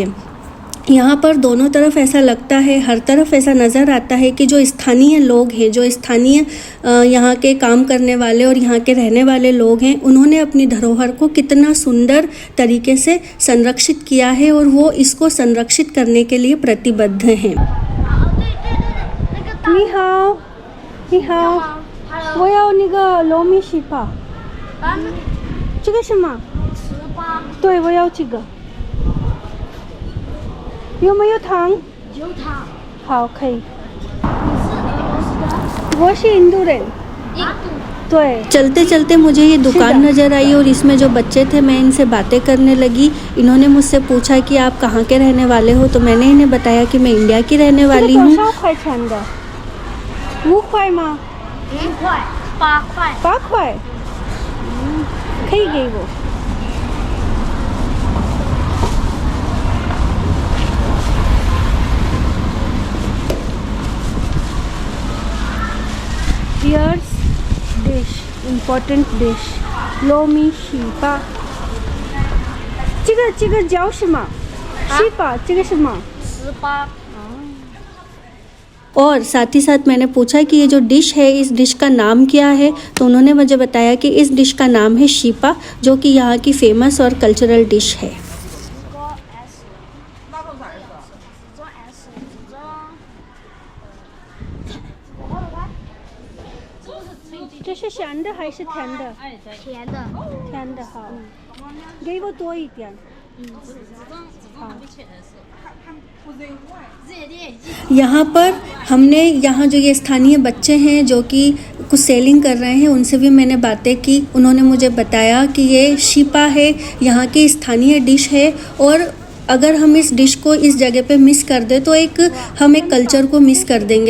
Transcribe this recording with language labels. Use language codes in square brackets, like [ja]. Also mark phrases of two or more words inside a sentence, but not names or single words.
[hi] यहाँ पर दोनों तरफ ऐसा लगता है, हर तरफ ऐसा नज़र आता है कि जो स्थानीय लोग हैं, जो स्थानीय यहाँ के काम करने वाले और यहाँ के रहने वाले लोग हैं, उन्होंने अपनी धरोहर को कितना सुंदर तरीके से संरक्षित किया है और वो इसको संरक्षित करने के लिए प्रतिबद्ध हैं। [zh] 你好，你好，我要那个糯米稀饭。这个什么？对，我要这个。有没有糖？有糖。好，可以。你是俄罗斯的？我是印度人。印度。对। [hi] चलते चलते मुझे ये दुकान नज़र आई और इसमें जो बच्चे थे मैं इनसे बातें करने लगी। इन्होंने मुझसे पूछा कि आप कहाँ के रहने वाले हो, तो मैंने इन्हें बताया कि मैं इंडिया की रहने वाली हूँ। [zh] 5 块吗？5块，8块。8块，可以给我。 [en] Here's dish, important dish, [zh] 糯米稀饭。这个叫什么？稀饭，这个什么 [hi] ？18。और साथ ही साथ मैंने पूछा कि ये जो डिश है इस डिश का नाम क्या है, तो उन्होंने मुझे बताया कि इस डिश का नाम है शीपा, जो कि यहाँ की फेमस और [en] cultural dish [hi] है। [zh] 这是咸的还是甜的？甜的。甜的，好。给我多一点。 [hi] 好。यहाँ पर हमने जो ये स्थानीय बच्चे हैं जो कि कुछ सेलिंग कर रहे हैं उनसे भी मैंने बातें की। उन्होंने मुझे बताया कि ये शीपा है, यहाँ की स्थानीय डिश है और अगर हम इस डिश को इस जगह पे मिस कर दें तो हम एक कल्चर को मिस कर देंगे।